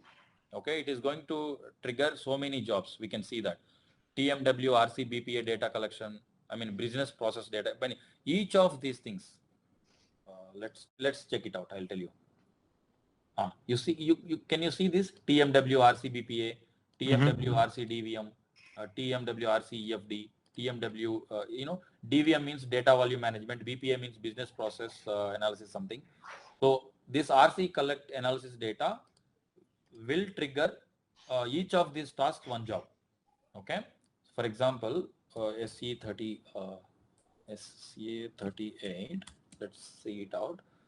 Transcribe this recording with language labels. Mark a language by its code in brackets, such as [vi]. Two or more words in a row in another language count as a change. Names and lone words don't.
[en] Okay, it is going to trigger so many jobs. We can see that TMW, RC, BPA data collection. I mean business process data. But each of these things, let's check it out. I'll tell you. You see, you can you see this TMW, RC, BPA, TMW, RC, DVM, TMW, RC, EFD, TMW. DVM means data volume management. BPA means business process analysis something. So this RC collect analysis data will trigger each of these tasks one job. Okay. For example, SC38. Let's see it out.